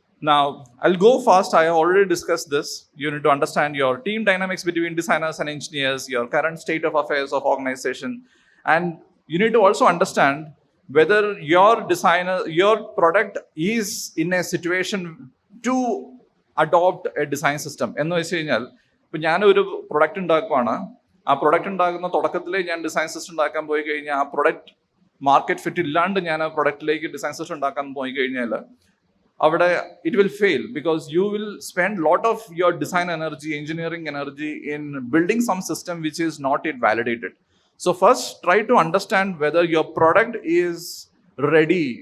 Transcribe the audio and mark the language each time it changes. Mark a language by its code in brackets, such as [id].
[en] Now, I'll go fast. I have already discussed this. You need to understand your team dynamics between designers and engineers, your current state of affairs of organization, and you need to also understand whether your product is in a situation to adopt a design system. [ml] എന്ന് വെച്ച് കഴിഞ്ഞാൽ, ഇപ്പം ഞാനൊരു product ഉണ്ടാക്കുവാണ്, ആ product ഉണ്ടാക്കുന്ന തുടക്കത്തിലേ ഞാൻ design system ഉണ്ടാക്കാൻ പോയി കഴിഞ്ഞാൽ, ആ പ്രൊഡക്റ്റ് മാർക്കറ്റ് ഫിറ്റ് ഇല്ലാണ്ട് ഞാൻ ആ പ്രൊഡക്റ്റിലേക്ക് ഡിസൈൻ സിസ്റ്റം ഉണ്ടാക്കാൻ പോയി കഴിഞ്ഞാൽ, അവിടെ [en] it will fail, because you will spend lot of your design energy, engineering energy in building some system which is not yet validated. So first try to understand whether your product is ready.